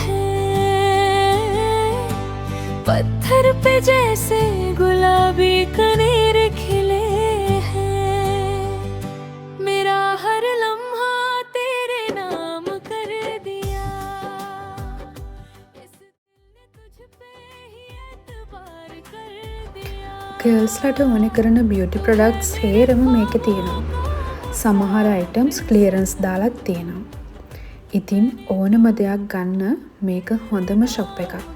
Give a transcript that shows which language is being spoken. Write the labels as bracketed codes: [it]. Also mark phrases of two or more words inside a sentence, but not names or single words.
[hi] पत्थर पे जैसे गुलाबी कनेर खिले हैं मेरा हर लम्हा तेरे नाम कर दिया इस दिल ने तुझ पे ही एतबार कर दिया [si] ගර්ල්ස්ලට ඕන කරන [en] beauty products [si] හේරම මේකේ තියෙනවා. සමහර අයිටම්ස් ක්ලියරන්ස් දාලත් තියෙනවා. ඉතින් ඕනම දෙයක් ගන්න මේක හොඳම ෂොප් එකක්.